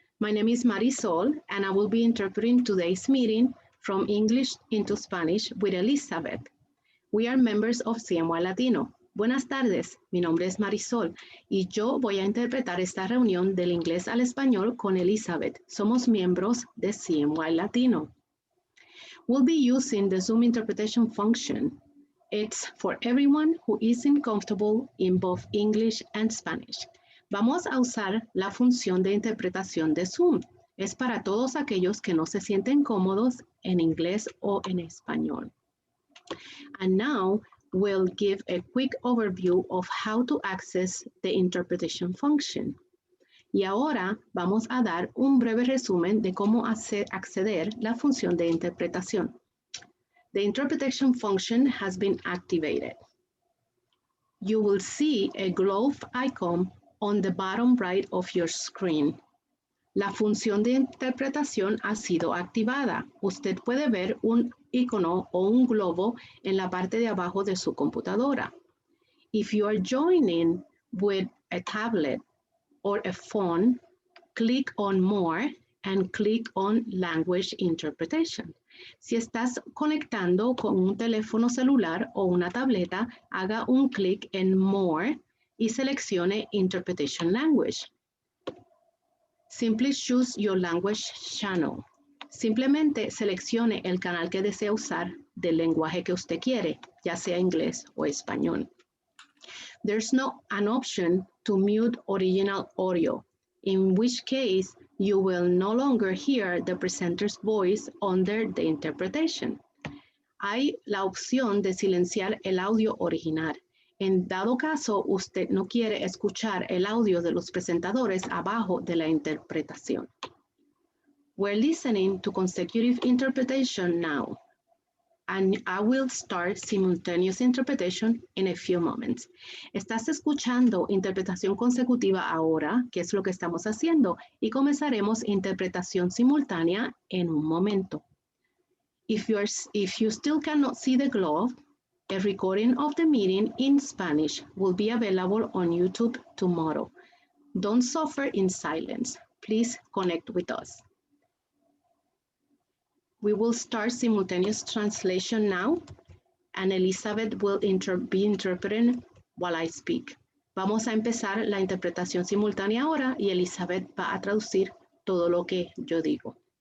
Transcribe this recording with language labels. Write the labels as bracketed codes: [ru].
[en] My name is Marisol, and I will be interpreting today's meeting from English into Spanish with Elizabeth. We are members of CMY Latino. [es] Buenas tardes, mi nombre es Marisol y yo voy a interpretar esta reunión del inglés al español con Elizabeth. Somos miembros de CMY Latino. [en] We'll be using the Zoom interpretation function. It's for everyone who isn't comfortable in both English and Spanish. [es] Vamos a usar la función de interpretación de Zoom. Es para todos aquellos que no se sienten cómodos en inglés o en español. [en] And now we'll give a quick overview of how to access the interpretation function. [es] Y ahora vamos a dar un breve resumen de cómo acceder la función de interpretación. [en] The interpretation function has been activated. You will see a globe icon on the bottom right of your screen. [es] La función de interpretación ha sido activada. Usted puede ver un icono o un globo en la parte de abajo de su computadora. [en] If you are joining with a tablet or a phone, click on More and click on Language Interpretation. [es] Si estás conectando con un teléfono celular o una tableta, haga un clic en More y seleccione Interpretation Language. [en] Simply choose your language channel. [es] Simplemente seleccione el canal que desea usar del lenguaje que usted quiere, ya sea inglés o español. [en] There's no an option to mute original audio, in which case you will no longer hear the presenter's voice under the interpretation. [es] Hay la opción de silenciar el audio original. En dado caso, usted no quiere escuchar el audio de los presentadores abajo de la interpretación. [en] We're listening to consecutive interpretation now, and I will start simultaneous interpretation in a few moments. [es] Estás escuchando interpretación consecutiva ahora, que es lo que estamos haciendo, y comenzaremos interpretación simultánea en un momento. [en] If you still cannot see the globe, a recording of the meeting in Spanish will be available on YouTube tomorrow. Don't suffer in silence. Please connect with us. We will start simultaneous translation now, and Elizabeth will be interpreting while I speak. [es] Vamos a empezar la interpretación simultánea ahora y Elizabeth va a traducir todo lo que yo digo.